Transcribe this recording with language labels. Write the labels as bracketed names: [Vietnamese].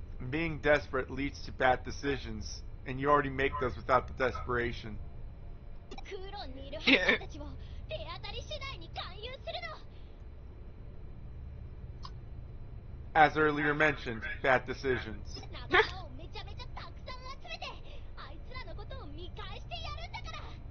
[English] Being desperate leads to bad decisions, and you already make those without the desperation. [Japanese] クロンにいるハッカーたちを手当たり次第に勧誘するの。 [English] As earlier mentioned, bad decisions. [Japanese] 仲間をめちゃめちゃたくさん集めて、あいつらのことを見返してやるんだから。